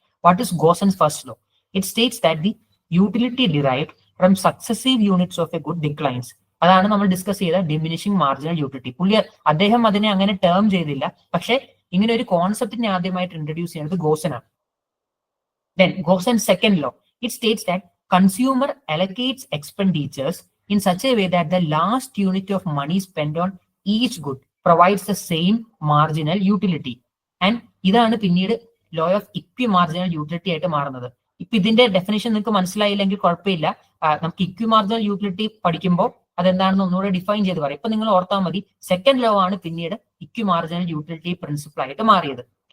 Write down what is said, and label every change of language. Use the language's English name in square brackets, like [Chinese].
[English] What is Gossen's first law? It states that the utility derived from successive units of a good declines. [Malayalam] അതാണ് നമ്മൾ discuss ചെയ്ത diminishing marginal utility. അദ്ദേഹം അതിനെ അങ്ങനെ term ചെയ്തില്ല, പക്ഷെ ഇങ്ങനെ ഒരു കോൺസെപ്റ്റിനെ ആദ്യമായിട്ട് ഇൻട്രൊഡ്യൂസ് ചെയ്യുന്നത് ഗോസനാണ്. [English] Then Gossen's second law, it states that consumer allocates expenditures in such a way that the last unit of money spent on each good provides the same marginal utility. [Malayalam] And ഇതാണ് പിന്നീട് law of ഇക്വി marginal utility ആയിട്ട് മാറുന്നത്. ഇപ്പൊ ഇതിന്റെ definition നിങ്ങൾക്ക് മനസ്സിലായില്ലെങ്കിൽ കുഴപ്പമില്ല, നമുക്ക് ഇക്വി മാർജിനൽ യൂട്ടിലിറ്റി പഠിക്കുമ്പോൾ അതെന്താണെന്ന് ഒന്നുകൂടെ ഡിഫൈൻ ചെയ്ത് പറയാം. ഇപ്പൊ നിങ്ങൾ ഓർത്താൽ മതി, സെക്കൻഡ് ലോ ആണ് പിന്നീട് ഇക്വി മാർജിനൽ യൂട്ടിലിറ്റി പ്രിൻസിപ്പിൾ ആയിട്ട് മാറിയത്.